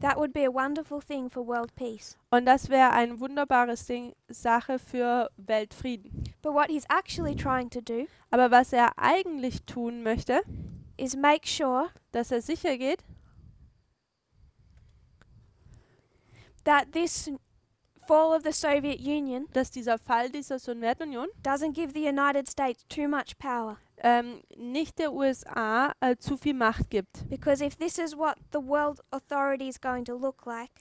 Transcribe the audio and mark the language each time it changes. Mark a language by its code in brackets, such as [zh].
[en] that would be a wonderful thing for world peace. [de] Und das wäre eine wunderbare Sache für Weltfrieden. [en] But what he's actually trying to do [de] Aber was er eigentlich tun möchte, [en] is make sure [de] dass er sicher geht, [en] that this fall of the Soviet Union [de] dass dieser Fall dieser Sowjetunion [en] doesn't give the United States too much power. [de] nicht der USA zu viel Macht gibt. [en] Because if this is what the world authority is going to look like,